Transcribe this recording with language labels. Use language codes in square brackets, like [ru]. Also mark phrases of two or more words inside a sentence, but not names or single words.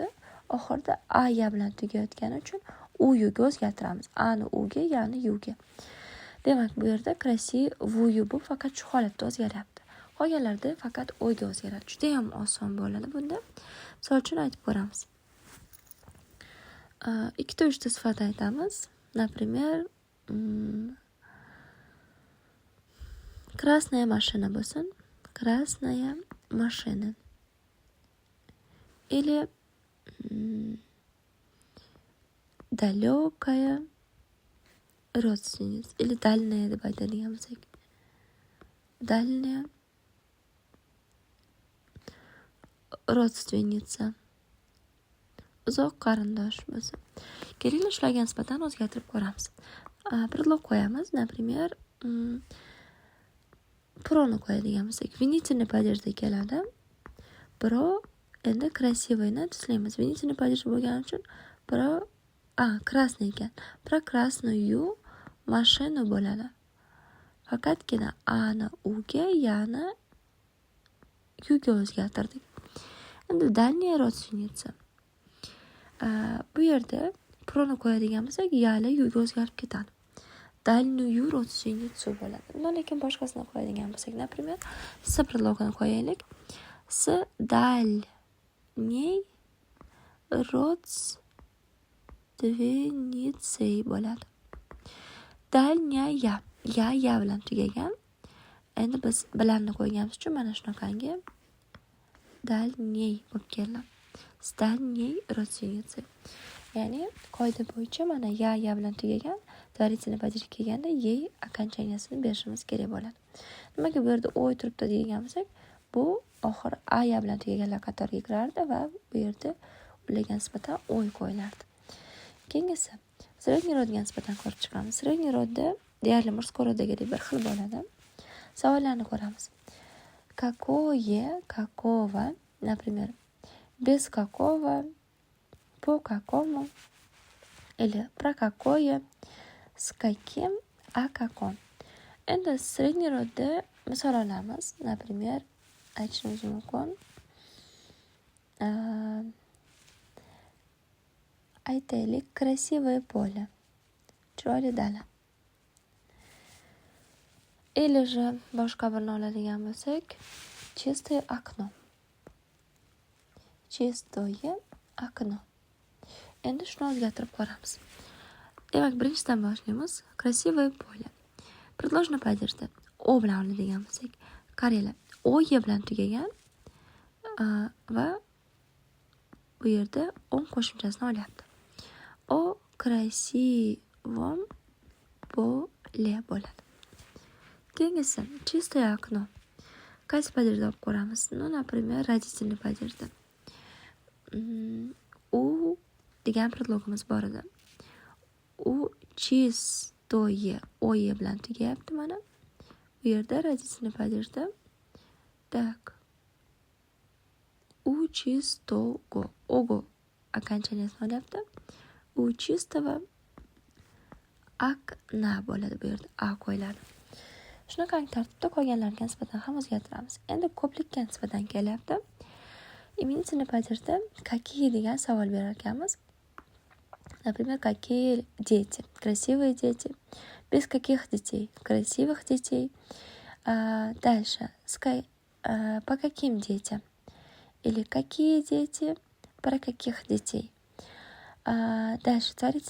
[uz] Oxirida aya bilan tugayotgani uchun u yuga o'zgartiramiz. Ani uga, yani yuga. Demak, bu yerda красивую bu faqat shu holatda o'zgaryapti. Qolganlarda faqat o'yga o'zgaradi. Juda ham oson bo'ladi bunda. Misol uchun aytib ko'ramiz. 2-3 sifat aytamiz. [ru] Например, красная машина bo'lsin. Красная машина. Или далекая родственница. Или дальняя [uz] deb aytadigan bo'lsak. [ru] Дальняя родственница. [uz] Uzoq qarindosh bo'lsin. Kerakli shularga nisbatan o'zgartirib ko'ramiz. Предлог qo'yamiz. Например, proni qo'yadigan bo'lsak, [ru] винительный падежda [uz] keladi. Pro endi красивыйni tuslaymiz. [ru] Винительный падеж [uz] bo'lgani uchun [ru] про красный [uz] ekan. [ru] Про красную машину [uz] bo'ladi. Faqatgina ani uga, yani yuga o'zgartirdik. [ru] Endi дальняя родственница. [uz] Bu yerda proni qo'yadigan bo'lsak, yali yuga o'zgarib ketadi. [ru] Дальнюю родственницу [uz] bo'ladi. Lekin boshqasini qo'yadigan bo'lsak, например, [ru] с предлогini [uz] qo'yaylik. [ru] С дальней родственницей bo'ladi. Дальняя, [uz] ya bilan tugagan. Endi biz bilanni qo'yganimiz uchun mana shunaqangi дальней bo'lib keldi. [ru] С дальней родственницей. [uz] Ya'ni qoida bo'yicha mana ya bilan tugagan, [ru] творительный падеж [uz] kelganda yey okonchaniyasini berishimiz kerak bo'ladi. Nimaga bu yerda o'y turibdi degan bo'lsak, bu oxir ya bilan tugaganlar qatoriga kirardi va bu yerda ularga nisbatan o'y qo'yilardi. Keyingisi [ru] средний родга [uz] nisbatan ko'rib chiqamiz. [ru] Средний родда [uz] deyarli [ru] мужской роддагидек [uz] bir xil bo'ladi. Savollarni ko'ramiz. [ru] Какое, какого, например, без какого, по какому, или про какое, с каким, о каком. [uz] Endi [ru] средний родда [uz] misol olamiz. Например, aytishimiz mumkin. Aytaylik, [ru] красивое поле. [uz] Chiroyli dala. [ru] Или же [uz] boshqa birini oladigan bo'lsak, [ru] чистое окно. Чистое окно. [uz] Endi shuni o'zgartirib ko'ramiz. Demak, birinchidan boshlaymiz. [ru] Красивое поле. Предложенный падежda [uz] o bilan oladigan bo'lsak, qaranglar, o bilan tugagan va bu yerda on qo'shimchasini olyapti. [ru] O красивом поле bo'ladi. [uz] Keyingisi [ru] чистое окно. [uz] Qaysi падежda olib ko'ramiz? [ru] Например, родительный падежda. [uz] U degan предлогimiz bor edi. [ru] У чистое [uz] oye bilan tugayapti mana. Bu yerda [ru] родительный падежda. [uz] Так. [ru] U чистого. [uz] Ogo okonchaniyasini olyapti. [ru] У чистого окна [uz] bo'ladi bu yerda. A qo'yiladi. Shunaqangi tartibda qolganlarga nisbatan ham o'zgartiramiz. Endi ko'plikka nisbatan kelyapti. [ru] Именительный падежda [uz] какие degan savol berar ekanmiz. [ru] Например, какие дети? Красивые дети. Без каких детей? Красивых детей. Дальше. По каким детям? Или какие дети? Про каких детей? Дальше. Творительный падеж.